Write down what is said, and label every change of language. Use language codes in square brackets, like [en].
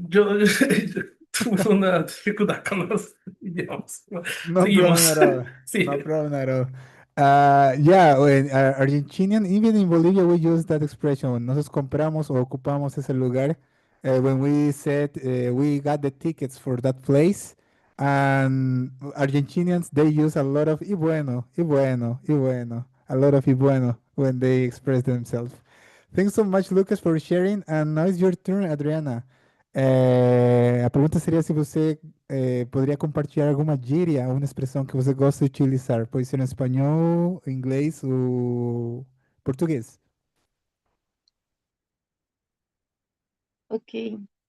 [es] Yo tuve una dificultad con los idiomas. [en] No problem [es] Seguimos. [en] at all. [es] Sí. [en] No problem at all. Yeah, when Argentinian, even in Bolivia, we use that expression. [es] Nosotros compramos o ocupamos ese lugar. [en] When we said we got the tickets for that place, and Argentinians they use a lot of [es] y bueno, y bueno, y bueno, [en] a lot of [es] y bueno [en] when they express themselves. Thanks so much, Lucas, for sharing. And now it's your turn, Adriana. [pt] A pergunta seria se você poderia compartilhar alguma gíria, uma expressão que você gosta de utilizar. Pode ser em espanhol, inglês ou português. Ok.